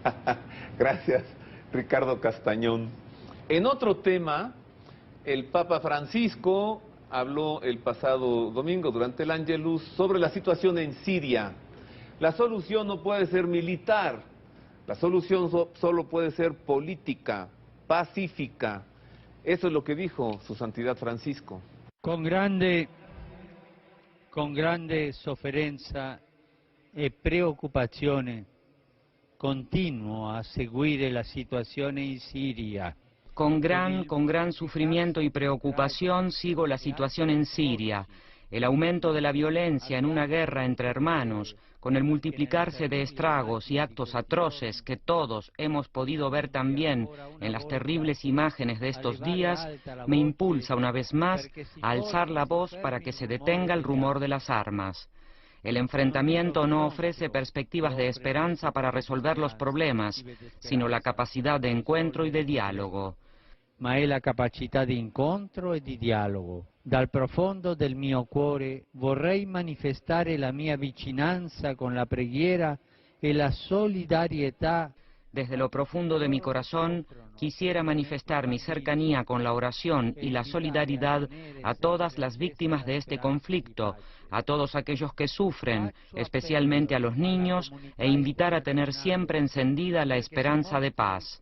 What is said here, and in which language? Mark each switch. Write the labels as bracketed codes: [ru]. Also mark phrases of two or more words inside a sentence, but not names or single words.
[es] Gracias, Ricardo Castañón. En otro tema, el Papa Francisco habló el pasado domingo durante el Angelus sobre la situación en Siria. La solución no puede ser militar, la solución solo puede ser política, pacífica. Eso es lo que dijo su Santidad Francisco. [it] Con grande sofferenza e preoccupazione continuo a seguire la situazione in Siria. [es] Con gran sufrimiento y preocupación sigo la situación en Siria, el aumento de la violencia en una guerra entre hermanos, con el multiplicarse de estragos y actos atroces que todos hemos podido ver también en las terribles imágenes de estos días, me impulsa una vez más a alzar la voz para que se detenga el rumor de las armas. El enfrentamiento no ofrece perspectivas de esperanza para resolver los problemas, sino la capacidad de encuentro y de diálogo. [it] Ma è la capacità di incontro e di dialogo. Dal profondo del mio cuore vorrei manifestare la mia vicinanza con la preghiera e la solidarietà. [es] Desde lo profundo de mi corazón quisiera manifestar mi cercanía con la oración y la solidaridad a todas las víctimas de este conflicto, a todos aquellos que sufren, especialmente a los niños, e invitar a tener siempre encendida la esperanza de paz.